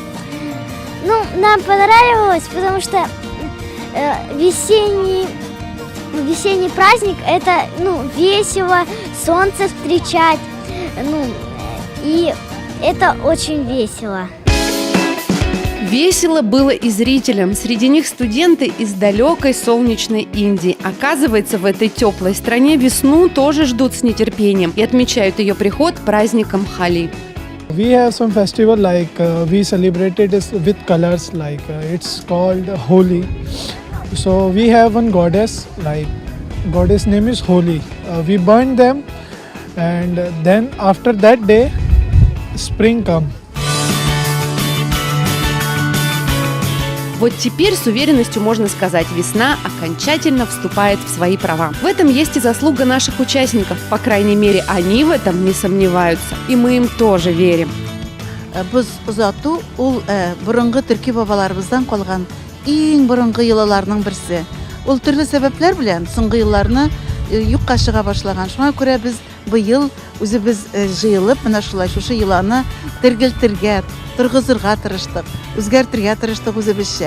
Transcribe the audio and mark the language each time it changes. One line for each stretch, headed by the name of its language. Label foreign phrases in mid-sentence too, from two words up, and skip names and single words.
Russian: Нам понравилось, потому что весенний праздник – это весело, солнце встречать, и это очень весело. Весело было и зрителям. Среди них студенты из далекой солнечной Индии. Оказывается, в этой теплой стране весну тоже ждут с нетерпением и отмечают ее приход праздником Холи.
English: We have some festival like we celebrated this with colors like it's called Holi. So we have one goddess, like goddess name is Holi. We burn them, and then after that day, spring come.
Russian: Вот теперь с уверенностью можно сказать, весна окончательно вступает в свои права. В этом есть и заслуга наших участников. По крайней мере, они в этом не сомневаются. И мы им тоже верим.
Tatar: Biz uzatу ул борынгы төрки бабаларыбыздан калган иң борынгы йолаларның берсе. ул төрле сәбәпләр белән соңгы елларны юкка чыга башлаган. Шуңа күрә без быел үзебез җыелып менә шулай шушы йоланы тергелтергә, торгызырга тырыштык, үзгәртергә тырыштык үзебезчә.